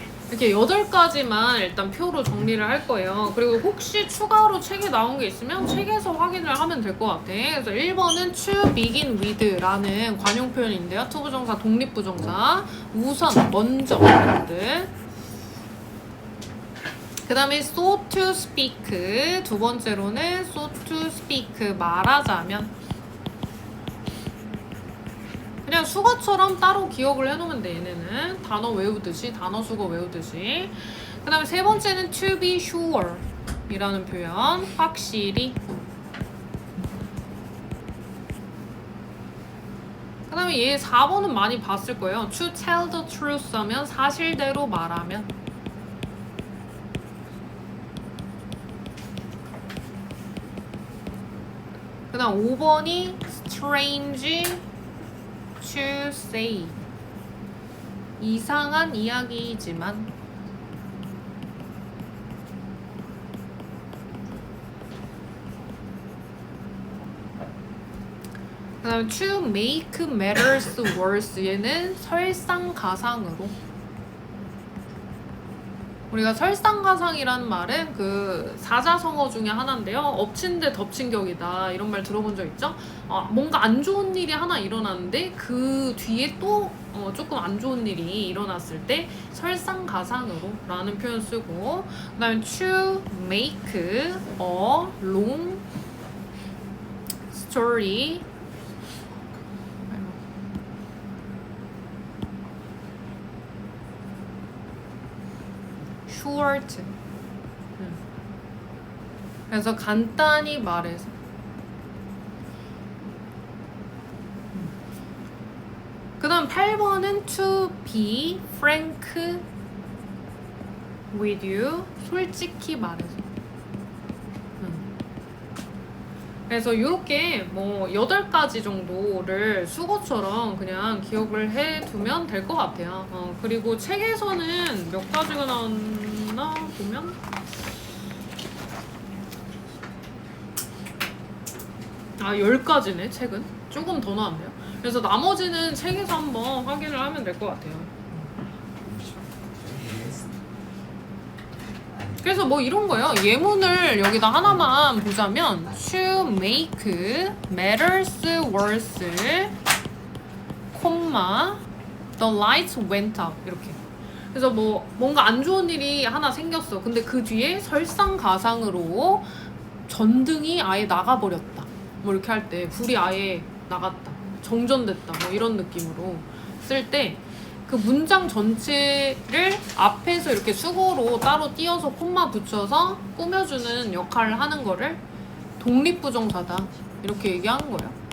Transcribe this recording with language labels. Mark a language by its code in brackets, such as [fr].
[ko] 이렇게 8가지만 일단 표로 정리를 할 거예요. 그리고 혹시 추가로 책에 나온 게 있으면 책에서 확인을 하면 될 것 같아. 그래서 1번은 [en] to begin with [ko] 라는 관용 표현인데요. 투부정사, 독립부정사, 우선, 먼저 이런 뜻. 그 다음에 [en] so to speak, [ko] 두 번째로는 so to speak, 말하자면. 그냥 수거처럼 따로 기억을 해놓으면 돼. 얘네는 단어 외우듯이, 단어 수거 외우듯이. 그 다음에 세 번째는 [en] to be sure [ko] 이라는 표현, 확실히. 그 다음에 얘 4번은 많이 봤을 거예요. [en] to tell the truth 하면 [ko] 사실대로 말하면. 그 다음 5번이 [en] strange to say. [ko] 이상한 이야기이지만. 그 다음에 [en] to make matters worse. [ko] 얘는 설상가상으로. 우리가 설상가상이라는 말은 그 사자성어 중에 하나인데요. 엎친 데 덮친 격이다. 이런 말 들어본 적 있죠? 뭔가 안 좋은 일이 하나 일어났는데 그 뒤에 또 조금 안 좋은 일이 일어났을 때 설상가상으로 라는 표현 쓰고, 그 다음에 [en] to make a long story short. [ko] 그래서 간단히 말해서. 그 다음 8번은 [en] to be frank with you. [ko] 솔직히 말해서. 그래서 이렇게 뭐 8가지 정도를 수거처럼 그냥 기억을 해두면 될 것 같아요. 그리고 책에서는 몇 가지가 나왔나 보면 10가지네. 책은 조금 더 나왔네요. 그래서 나머지는 책에서 한번 확인을 하면 될 것 같아요. 그래서 뭐 이런 거예요. 예문을 여기다 하나만 보자면 [en] to make matters worse, [ko] 콤마 [en] the lights went up. [ko] 이렇게. 그래서 뭐 뭔가 안 좋은 일이 하나 생겼어. 근데 그 뒤에 설상가상으로 전등이 아예 나가버렸다. 뭐 이렇게 할 때 불이 아예 나갔다, 정전됐다, 뭐 이런 느낌으로 쓸 때 그 문장 전체를 앞에서 이렇게 수고로 따로 띄어서 콤마 붙여서 꾸며주는 역할을 하는 거를 독립부정사다 이렇게 얘기하는 거예요.